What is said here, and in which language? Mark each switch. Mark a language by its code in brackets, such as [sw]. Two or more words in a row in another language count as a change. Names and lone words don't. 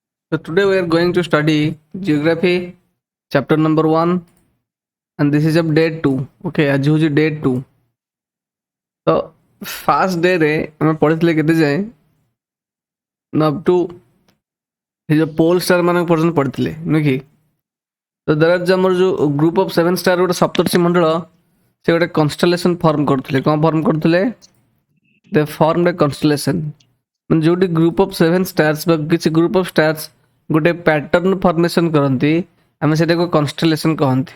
[en] So today we are going to study geography chapter number 1 and this is of day 2. [or] Okay, ଆଜି ହେଉଛି day 2. तो [en] fast day [or] रे ଆମେ ପଢିଥିଲେ କେତେ ଯାଏ ନା [en] up to [or] ଏ ଯୋଉ [en] pole star [or] ମାନଙ୍କ ପର୍ଯ୍ୟନ୍ତ ପଢିଥିଲେ ନୁହେଁ କି। ତ [en] there is [or] ଆମର ଯୋଉ [en] group of 7 star [or] ଗୋଟେ ସପ୍ତର୍ଷି ମଣ୍ଡଳ ସେ ଗୋଟେ [en] constellation form [or] କରୁଥିଲେ। କ'ଣ ଫର୍ମ କରୁଥିଲେ? [en] they form a constellation, [or] ମାନେ ଯୋଉଠି [en] group of 7 stars [or] ବା କିଛି [en] group of stars [or] ଗୋଟେ [en] pattern formation [or] କରନ୍ତି ଆମେ ସେଟାକୁ କନଷ୍ଟଲେସନ କହନ୍ତି।